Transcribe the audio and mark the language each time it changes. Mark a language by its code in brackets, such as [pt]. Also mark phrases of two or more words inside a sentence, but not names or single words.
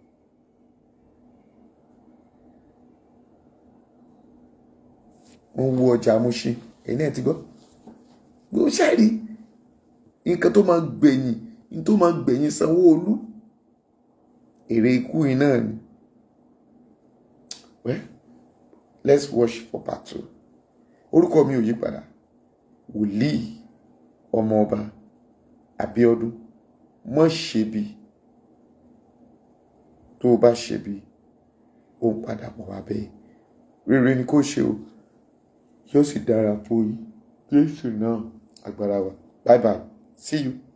[yo] Wọ́n wú ọjà Mushin, ẹ̀yin náà ti gbọ́. Bí ó ṣàrí nǹkan tó máa gbẹ̀yìn Sanwó-Olú, èrè ikú yìí náà ni. [en] Well, let's watch for part 2. [yo] Orúkọ mi ò yí padà. Wòlíì Ọmọọba Abíọ́dún. Mọ́ ṣe bí. Tó o bá ṣe bí, ó ń padà bọ̀ wá bẹ́ẹ̀. Rere ni kó ṣe o. Yóò sì dára fún yín. Jésù náà agbára wa. [en] Bye bye. See you.